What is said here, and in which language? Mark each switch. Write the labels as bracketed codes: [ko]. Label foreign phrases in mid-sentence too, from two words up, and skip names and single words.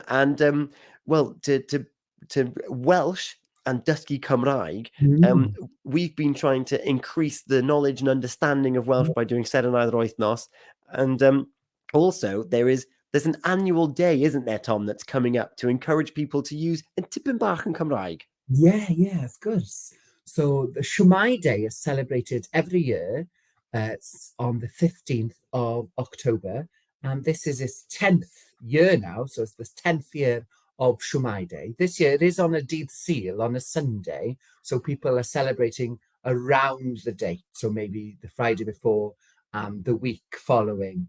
[en] And well, to Welsh and [cy] Dysgu Cymraeg, [en] Mm. we've been trying to increase the knowledge and understanding of Welsh by doing Seren Wythnos. And also there's an annual day, isn't there, Tom, that's coming up to encourage people to use [cy] yn tipyn bach yn Cymraeg. [en] Yeah, of course. So the Shumai Day is celebrated every year on the 15th of October, and this is its 10th year now, so it's the 10th year of Shumai Day. This year it is on a [cy] Dydd Sul, [en] on a Sunday, so people are celebrating around the date, so maybe the Friday before and the week following.